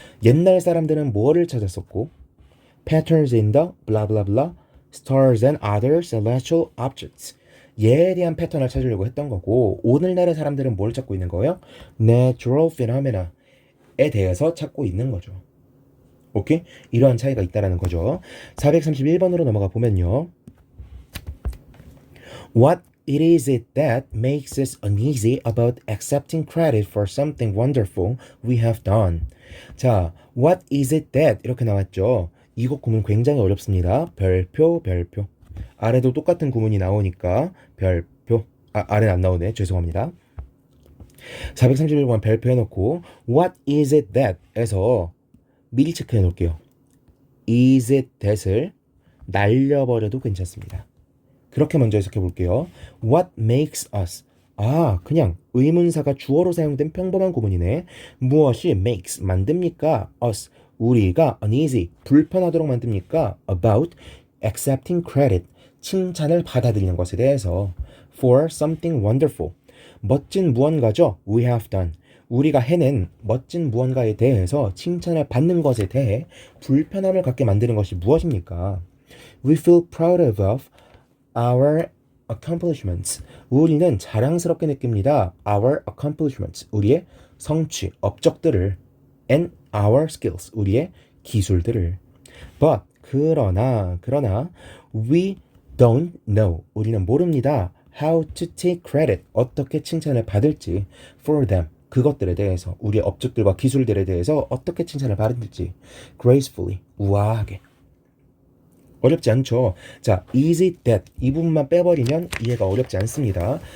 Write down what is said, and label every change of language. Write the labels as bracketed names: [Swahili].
[Korean] 옛날 사람들은 뭐를 찾았었고, [English] patterns in the blah blah blah stars and other celestial objects, [Korean] 얘에 대한 패턴을 찾으려고 했던 거고, 오늘날의 사람들은 뭘 찾고 있는 거예요? [English] natural phenomena [Korean] 에 대해서 찾고 있는 거죠. 오케이? 이러한 차이가 있다라는 거죠. 431번으로 넘어가 보면요. [English] What it is it that makes us uneasy about accepting credit for something wonderful we have done? [Korean] 자, [English] what is it that [Korean] 이렇게 나왔죠. 이거 구문 굉장히 어렵습니다. 별표, 별표. 아래도 똑같은 구문이 나오니까 별표. 아래는 안 나오네. 죄송합니다. 431번 별표 해놓고 [English] what is it that [Korean] 에서 미리 체크해 놓을게요. [English] is it that [Korean] 을 날려버려도 괜찮습니다. 그렇게 먼저 해석해 볼게요. [English] What makes us, [Korean] 그냥 의문사가 주어로 사용된 평범한 구문이네. 무엇이 makes, 만듭니까? us, 우리가 uneasy, 불편하도록 만듭니까? [English] about accepting credit, [Korean] 칭찬을 받아들이는 것에 대해서 [English] for something wonderful, [Korean] 멋진 무언가죠. [English] we have done, [Korean] 우리가 해낸 멋진 무언가에 대해서 칭찬을 받는 것에 대해 불편함을 갖게 만드는 것이 무엇입니까? [English] We feel proud of our accomplishments. [Korean] 우리는 자랑스럽게 느낍니다. [English] Our accomplishments. [Korean] 우리의 성취, 업적들을. [English] And our skills. [Korean] 우리의 기술들을. [English] But 그러나 we don't know. [Korean] 우리는 모릅니다. [English] How to take credit. [Korean] 어떻게 칭찬을 받을지 [English] for them. [Korean] 그것들에 대해서 우리의 업적들과 기술들에 대해서 어떻게 칭찬을 받을지 gracefully. 우아하게. 어렵지 않죠? 자, [English] is it that [Korean] 이 부분만 빼버리면 이해가 어렵지 않습니다.